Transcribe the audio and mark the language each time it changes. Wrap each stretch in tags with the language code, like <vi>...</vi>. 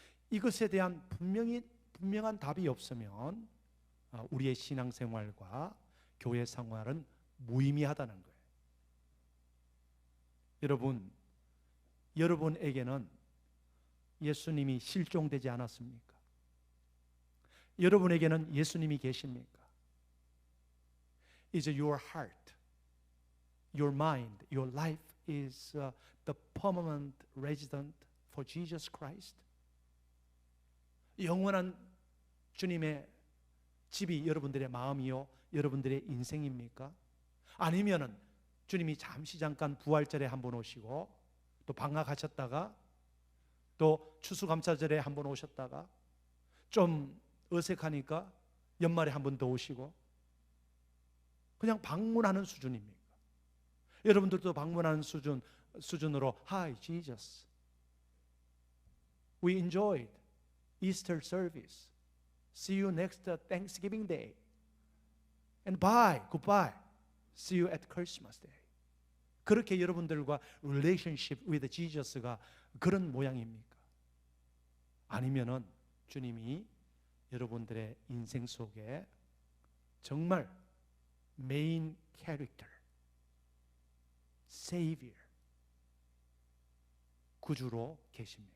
<ko>이것에 대한 분명한 답이 없으면 우리의 신앙생활과 교회 생활은 무의미하다는 거예요. 여러분에게는 예수님이 실종되지 않았습니까? 여러분에게는 예수님이 계십니까?</ko> <en>Is your heart, your mind, your life is the permanent resident for Jesus Christ?</en> <ko>영원한 주님의 집이 여러분들의 마음이요, 여러분들의 인생입니까? 아니면은 주님이 잠깐 부활절에 한번 오시고 또 방학하셨다가 또 추수감사절에 한번 오셨다가 좀 어색하니까 연말에 한 번 더 오시고 그냥 방문하는 수준입니까? 여러분들도 방문하는 수준으로</ko> <en>Hi Jesus, we enjoyed Easter service. See you next Thanksgiving Day. And bye, goodbye. See you at Christmas Day.</en> <ko>그렇게 여러분들과</ko> <en>relationship with Jesus</en> <ko>가 그런 모양입니까? 아니면은 주님이 여러분들의 인생 속에 정말 메인 캐릭터, Savior, 구주로 계십니까?</ko>